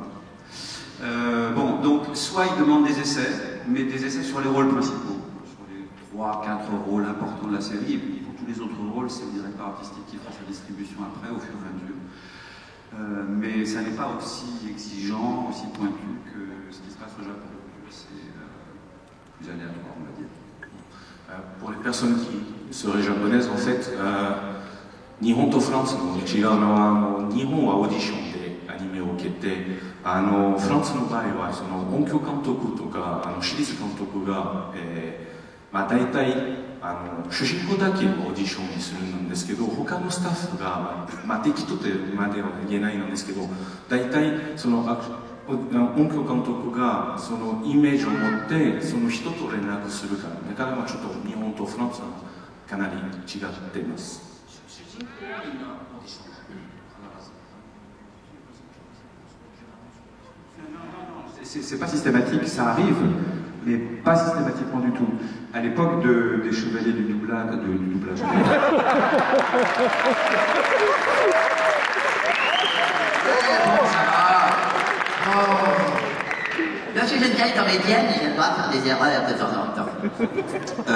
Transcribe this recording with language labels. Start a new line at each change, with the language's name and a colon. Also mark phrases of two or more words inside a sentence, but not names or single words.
French: Bon, donc, soit ils demandent des essais, mais des essais sur les rôles principaux, sur les 3-4 rôles importants de la série, et puis pour tous les autres rôles, c'est le directeur artistique qui fera sa distribution après, au fur et à mesure. Mais ça n'est pas aussi exigeant, aussi pointu que ce qui se passe au Japon. C'est plus aléatoire, on va dire. Pour les personnes qui seraient japonaises, en fait,
Japanese: 日本とフランスの違うのは、日本はオーディションでアニメを受けて、フランスの場合はその音響監督とかシリーズ監督が、大体主人公だけをオーディションにするんですけど、他のスタッフが、適当とまでは言えないんですけど、大体その音響監督がそのイメージを持ってその人と連絡するから、だからちょっと日本とフランスはかなり違っています。
French: C'est pas systématique, ça arrive, mais pas systématiquement du tout. À l'époque des chevaliers du doublage. Je suis une vieille comédienne et j'ai le droit de faire des erreurs de temps en temps.